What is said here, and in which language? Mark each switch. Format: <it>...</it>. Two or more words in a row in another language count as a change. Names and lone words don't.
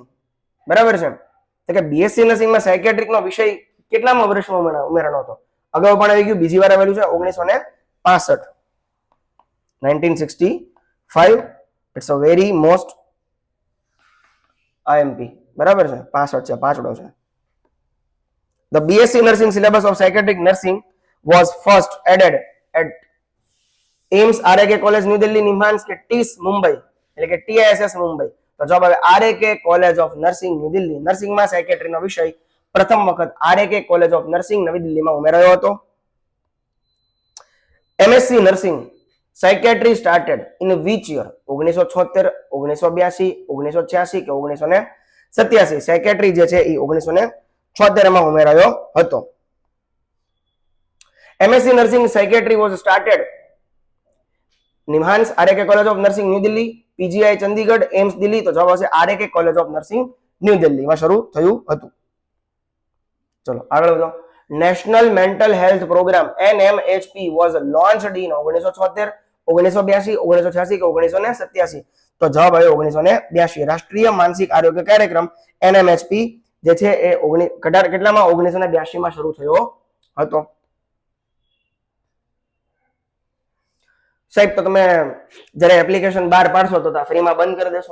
<gu>બરાબર છે, તો કે</gu> <en>BSc nursingમાં</en> <gu>સાયકેટ્રિક નો વિષય કેટલામાં વર્ષમાં ઉમેરાનો હતો? અગાઉ પણ આવી ગયું, બીજી વાર આવેલું છે 1965.</gu> <en>1965. It's a very most IMP.</en> <gu>બરાબર છે, 65 છે, પાંચડો છે.</gu> <en>The BSc nursing syllabus of psychiatric nursing was first added at AIMS RAK College New Delhi,</en> <gu>નિમ્હાન્સ કે TIS મુંબઈ એટલે કે TISS મુંબઈ? તો જવાબ આવે RAK College of Nursing New Delhi. નર્સિંગમાં સાયકેટ્રી નો વિષય પ્રથમ વખત RAK College of Nursing નવી દિલ્હીમાં ઉમેરાયો હતો.</gu> <en>MSc Nursing Psychiatry started in which year?</en> <gu>1976, 1982, 1986 કે 1987? સાયકેટ્રી જે છે એ 1976 માં ઉમેરાયો હતો.</gu> <en>MSc Nursing Psychiatry was started નિમ્હાન્સ RAK College of Nursing New Delhi, PGI ચંદીગઢ, એમ્સ દિલ્હી?</en> <gu>તો જવાબ આવશે RAK College of Nursing New Delhi માં શરૂ થયું હતું. ચલો આગળ વધો.</gu> <en>National Mental Health Programme NMHP was launched in 1976, 1982, 1986 કે 1987?</en> <gu>તો જવાબ આવ્યો 1982. રાષ્ટ્રીય માનસિક આરોગ્ય કાર્યક્રમ NMHP જે છે એ કેટલામાં? 1982 માં શરૂ થયો હતો. સાહેબ તો તમે જ્યારે એપ્લિકેશન બહાર પાડશો તો ફ્રીમાં બંધ કરી દેશો?</gu>